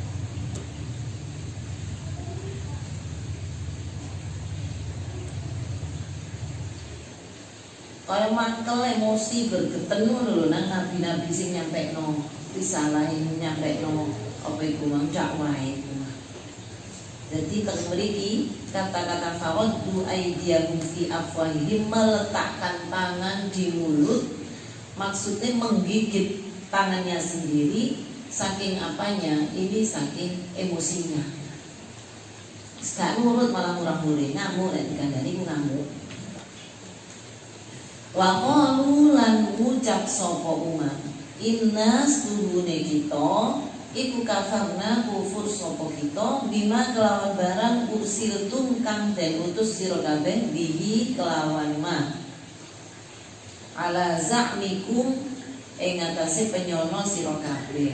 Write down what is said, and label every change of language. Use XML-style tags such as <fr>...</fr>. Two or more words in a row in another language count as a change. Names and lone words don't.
<jv>Kaya mangkel emosi bergeten ngono lho nang nabi-nabi sing nyampekno risalah nyampekno apa iku mang dakwah iku. Jadi teng mriki kata-kata</jv> <ar>فردوا أيديهم في أفواههم,</ar> <id>meletakkan tangan di mulut, maksudnya menggigit tangannya sendiri. Saking apanya? Ini saking emosinya.</id> <jv>Gak nurut malah murah-murih, ngamuk nek dikandani ku ngamuk.</jv> <ar>وقالوا</ar> <jv>lan ngucap sapa umat, inna stuhune kita iku kafarna kufur sapa kita bima kelawan barang ursiltum kang den utus sira kabeh bihi kelawan</jv> <ar>ما على زعمكم</ar> <jv>ing atase penyono sira kabeh.</jv>